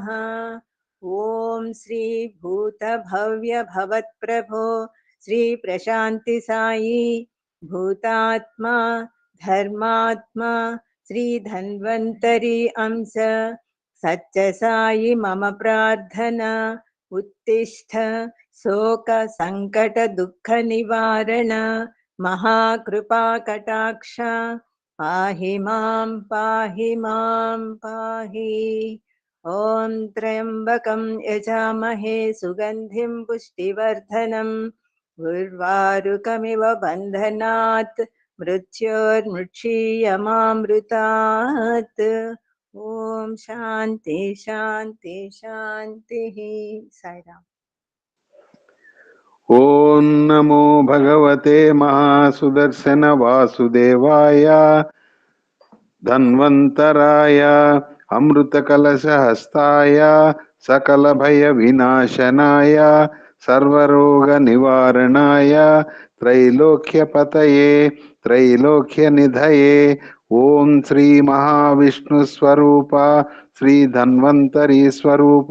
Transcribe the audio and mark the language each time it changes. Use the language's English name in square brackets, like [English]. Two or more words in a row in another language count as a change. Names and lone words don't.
[Sanskrit] ఓం శ్రీ భూత భవ్య భవత్ ప్రభో శ్రీ ప్రశాంతి సాయి భూతాత్మ ధర్మాత్మ శ్రీ ధన్వంతరి అంశ సత్య సాయి మమ ప్రార్థన ఉత్తిష్ట శోక సంకట దుఃఖ నివారణ మహాకృపా కటాక్ష पाहि मां पाहि मां पाहि। ॐ त्र्यम्बकं यजामहे सुगन्धिं पुष्टिवर्धनम् उर्वारुकमिव बन्धनात् मृत्योर्मुक्षीयमामृतात्। ॐ शान्ति शान्ति शान्तिः। साईराम। ఓం నమో భగవతే మహాసుదర్శన వాసుదేవాయ ధన్వంతరాయ అమృతకలశహస్తాయ సకల భయ వినాశనాయ సర్వరోగ నివారణాయ త్రైలోక్యపతయే త్రైలోక్య నిధయే ఓం శ్రీ మహావిష్ణు స్వరూప శ్రీ ధన్వంతరి స్వరూప